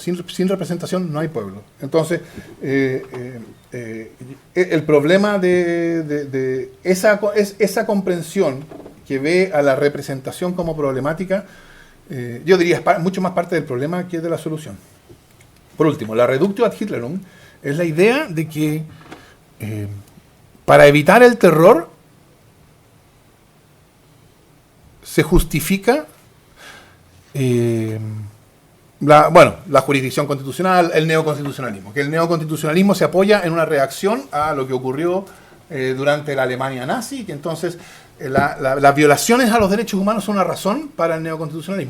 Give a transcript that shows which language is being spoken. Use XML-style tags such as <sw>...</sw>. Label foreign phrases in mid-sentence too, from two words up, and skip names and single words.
<es>Sin representación no hay pueblo. Entonces, el problema de esa comprensión que ve a la representación como problemática, yo diría es mucho más parte del problema que de la solución. Por último, la</es> <la>reductio ad Hitlerum</la> <es>es la idea de que para evitar el terror se justifica la jurisdicción constitucional, el neoconstitucionalismo. Que el neoconstitucionalismo se apoya en una reacción a lo que ocurrió durante la Alemania nazi, que entonces las violaciones a los derechos humanos son una razón para el neoconstitucionalismo.</es>